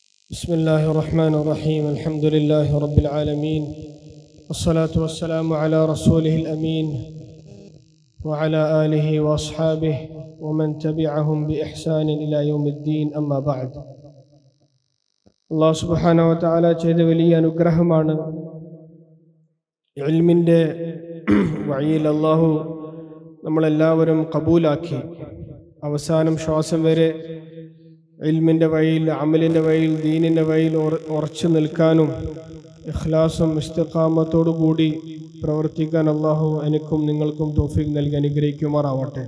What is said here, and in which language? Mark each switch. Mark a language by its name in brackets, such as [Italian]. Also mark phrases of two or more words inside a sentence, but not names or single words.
[Arabic] بسم الله الرحمن الرحيم الحمد لله رب العالمين والصلاة والسلام على رسوله الأمين وعلى آله وأصحابه ومن تبعهم بإحسان إلى يوم الدين أما بعد الله سبحانه وتعالى [Malayalam] ചെയ്ത വലിയ അനുഗ്രഹമാണ് ഇൽമിന്റെ വഴിയിൽ അല്ലാഹു നമ്മളെല്ലാവരും ഖബൂലാക്കി അവസാനം ശ്വാസം വരെ ഇൽമിന്റെ വഴിയിൽ, അമലിന്റെ വഴിയിൽ, ദീനിന്റെ വഴിയിൽ ഉറച്ചു നിൽക്കാനും ഇഖ്ലാസും ഇസ്തിഖാമത്തോടു കൂടി പ്രവർത്തിക്കാൻ അല്ലാഹു എനിക്കും നിങ്ങൾക്കും തൗഫീഖ് നൽകി അനുഗ്രഹിക്കുമാറാവട്ടെ.